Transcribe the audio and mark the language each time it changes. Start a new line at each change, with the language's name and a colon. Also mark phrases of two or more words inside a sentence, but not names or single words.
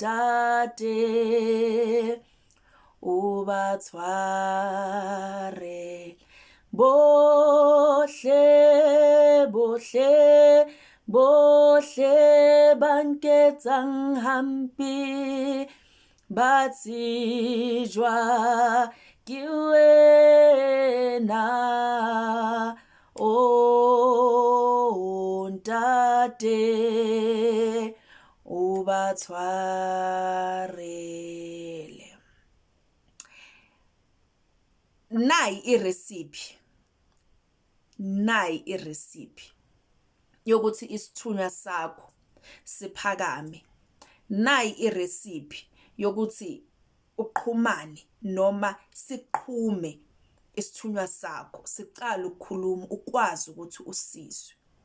Southern Sotho: ntate, o ba tshware bohle banketsang hampe ba tsejwa ke wena, o ntate, o ba tshwarele.
Zulu: Nayi irecipe yokuthi isithunywa sakho siphakame. Nayi irecipe yokuthi uqhumane noma siqhume isithunywa sakho, siqala ukukhuluma, ukwazi ukuthi usizwe.